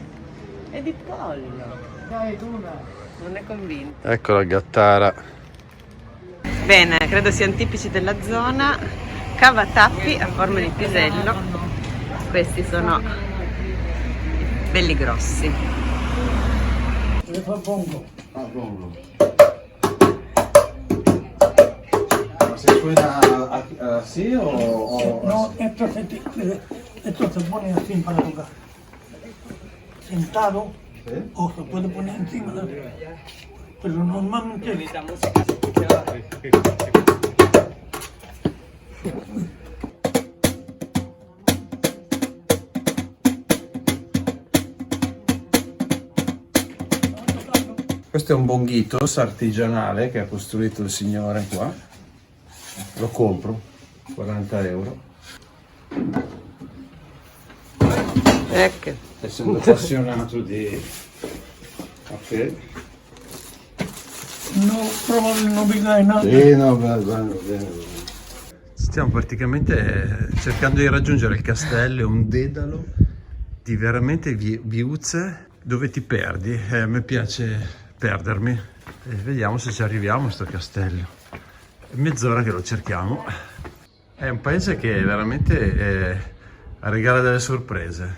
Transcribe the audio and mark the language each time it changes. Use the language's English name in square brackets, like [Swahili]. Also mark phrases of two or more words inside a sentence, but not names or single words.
[Italian] È di pollo. Non è convinto. Ecco la gattara. Bene, credo siano tipici della zona. Cavatappi a forma di pisello. Questi sono belli grossi. [Spanish] Se suena así o No, esto se pone así para tocar. Sentado o se puede poner encima. Pero normalmente [Italian] Questo è un bonghitos artigianale che ha costruito il signore qua. Lo compro, 40 euro. Ecco. Essendo appassionato di caffè. [Spanish] no, probablemente no venga nada. [Italian] Sì, no, bene. Stiamo praticamente cercando di raggiungere il castello, è un dedalo di veramente viuzze dove ti perdi. A me piace perdermi e vediamo se ci arriviamo a sto castello. È mezz'ora che lo cerchiamo. È un paese che veramente regala delle sorprese.